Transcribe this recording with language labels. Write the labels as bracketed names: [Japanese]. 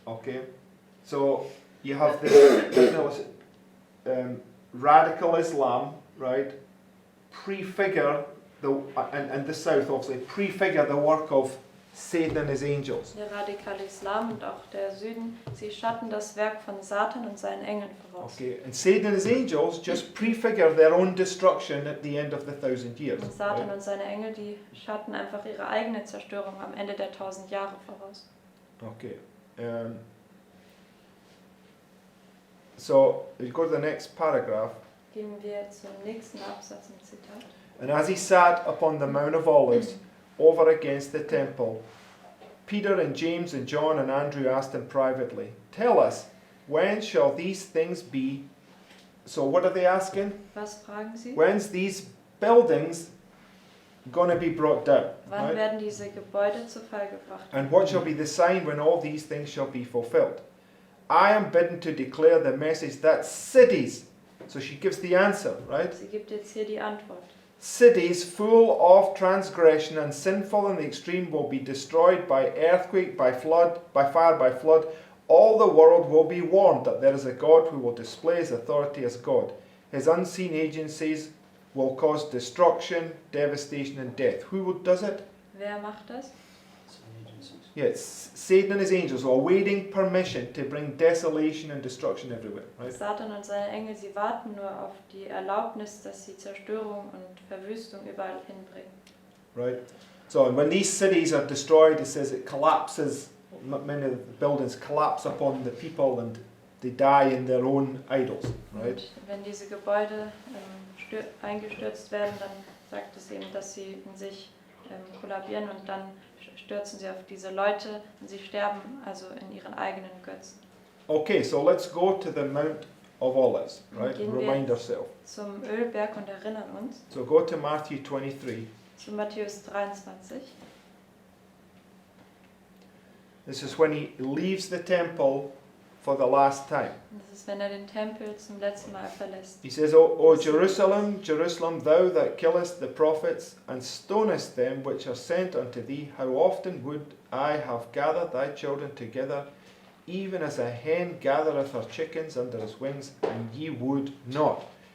[English] Okay, so you have this radical Islam, right? Prefigure and the South obviously prefigure the work of Satan and his angels. [German] Der radikale Islam und auch der Süden, sie schatten das Werk von Satan und seinen Engeln voraus. [English] Okay, and Satan and his angels just prefigure their own destruction at the end of the 1,000 years. [German] Und Satan [English] right? [German] und seine Engel, die schatten einfach ihre eigene Zerstörung am Ende der 1000 Jahre voraus. [English] Okay. So you go to the next paragraph. [German] Gehen wir zum nächsten Absatz im Zitat. [English] And as he sat upon the Mount of Olives, over against the temple, Peter and James and John and Andrew asked him privately, Tell us, when shall these things be? So what are they asking? [German] Was fragen Sie? [English] When's these buildings going to be brought down? [German] Wann [English] Right? [German] werden diese Gebäude zu Fall gebracht? [English] And what shall be the sign when all these things shall be fulfilled? I am bidden to declare the message that cities, so she gives the answer, right? [German] Sie gibt jetzt hier die Antwort. [English] Cities full of transgression and sinful in the extreme will be destroyed by earthquake, by flood, by fire, by flood. All the world will be warned that there is a God who will display his authority as God. His unseen agencies will cause destruction, devastation, and death. Who does it? [German] Wer macht das? [English] Some agencies. Yes, Satan and his angels are awaiting permission to bring desolation and destruction everywhere, right? [German] Satan und seine Engel, sie warten nur auf die Erlaubnis, dass sie Zerstörung und Verwüstung überall hinbringen. [English] Right? So when these cities are destroyed, it says it collapses, many of the buildings collapse upon the people and they die in their own idols, right? [German] Und wenn diese Gebäude eingestürzt werden, dann sagt es eben, dass sie in sich kollabieren und dann stürzen sie auf diese Leute und sie sterben also in ihren eigenen Götzen. [English] Okay, so let's go to the Mount of Olives, right? [German] Gehen wir [English] Remind ourselves. [German] Zum Ölberg und erinnern uns. [English] So go to Matthew 23. [German] Zu Matthäus 23. [English] This is when he leaves the temple for the last time. [German] Das ist, wenn den Tempel zum letzten Mal verlässt. [English] He says, O Jerusalem, Jerusalem, thou that killest the prophets and stonest them which are sent unto thee, how often would I have gathered thy children together, even as a hen gathereth her chickens under his wings, and ye would not.